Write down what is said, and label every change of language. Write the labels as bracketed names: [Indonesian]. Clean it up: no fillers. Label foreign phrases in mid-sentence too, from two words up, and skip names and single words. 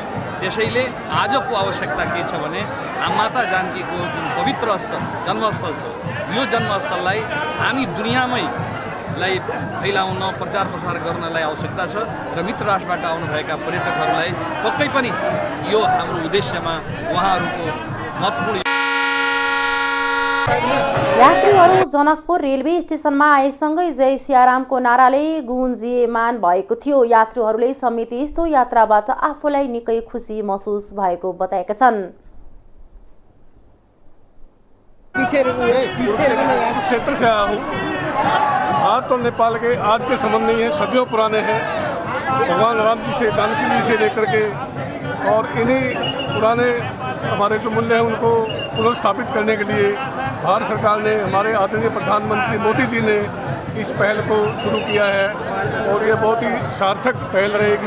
[Nepali] त्यसैले आजको आवश्यकता के छ भने माता जानकीको जुन पवित्र स्थल जन्मस्थल छ, यो जन्मस्थललाई हामी दुनियाँमै फैलाउन, प्रचार प्रसार गर्नलाई आवश्यकता छ र मित्र राष्ट्रबाट आउनुभएका पर्यटकहरूलाई पक्कै पनि यो हाम्रो उद्देश्यमा उहाँहरूको महत्त्वपूर्ण। यात्रीहरू जनकपुर रेलवे स्टेशनमा आएसँगै जय सियारामको नाराले गुन्जियमान भएको थियो। यात्रीहरूले समेत यस्तो यात्राबाट आफूलाई निकै खुसी महसुस भएको बताएका छन्। [Hindi] क्षेत्र से आया हूँ। भारत और नेपाल के आज के संबंध नहीं है, सदियों पुराने हैं। भगवान राम जी से, जानकी जी से लेकर के और इन्हीं पुराने हमारे जो मूल्य हैं उनको पुनर्स्थापित करने के लिए भारत सरकार ने, हमारे आदरणीय प्रधानमंत्री मोदी जी ने इस पहल को शुरू किया है और ये बहुत ही सार्थक पहल रहेगी।